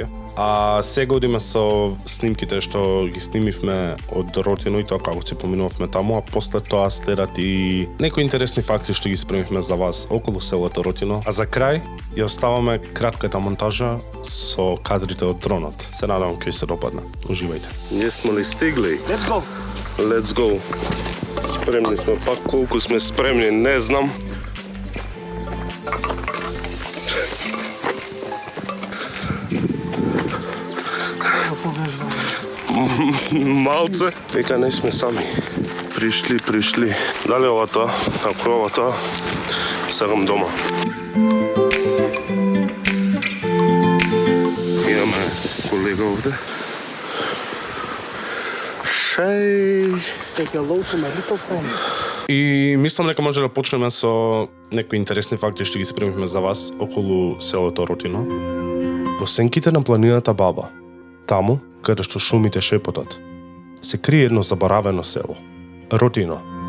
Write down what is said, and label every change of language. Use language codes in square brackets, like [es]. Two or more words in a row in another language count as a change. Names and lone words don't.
[mk] А сега одиме со снимките што ги снимивме од Ротино и тоа како се поминувавме таму, а после тоа следат и некои интересни факти што ги спремивме за вас околу селото Ротино. А за крај ја оставаме кратката монтажа со кадрите од дронот. Се надевам ќе се допадне. Уживајте. Ние сме ли стигли? [en] Let's go. Let's go. [mk] Спремни сме, пак колку сме спремни, не знам. Малце. Дека не сме сами. Пришли. Дали ова тоа? Ако ова тоа, сегам дома. Имаме колега овде. Шеј. [en] Take a look to my little friend. [mk] И мислам дека може да почнеме со некои интересни факти што ги спремивме за вас околу селото Ротино. Во сенките на планината Баба, таму каде што шумите шепотат, се крие едно заборавено село – Ротино.